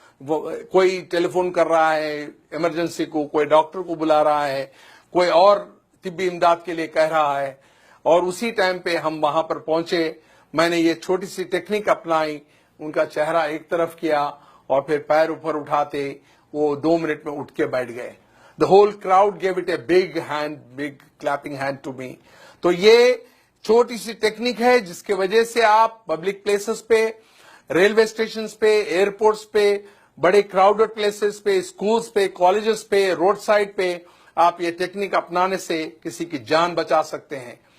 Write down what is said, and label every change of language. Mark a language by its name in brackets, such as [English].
[Urdu] کوئی ٹیلی فون کر رہا ہے ایمرجنسی کو, کوئی ڈاکٹر کو بلا رہا ہے, کوئی اور طبی امداد کے لیے کہہ رہا ہے, اور اسی ٹائم پہ ہم وہاں پر پہنچے. میں نے یہ چھوٹی سی ٹیکنیک اپنائی, ان کا چہرہ ایک طرف کیا اور پھر پیر اوپر اٹھاتے وہ 2 منٹ میں اٹھ کے بیٹھ گئے. [English] The whole crowd gave it a big clapping hand to me. [Urdu] تو یہ چھوٹی سی ٹیکنیک ہے جس کی وجہ سے آپ پبلک پلیسز پہ, ریلوے اسٹیشنز پہ, ایئرپورٹس پہ, بڑے کراؤڈڈ پلیسز پہ, اسکولز پہ, کالجز پہ, روڈ سائڈ پہ آپ یہ ٹیکنیک اپنانے سے کسی کی جان بچا سکتے ہیں.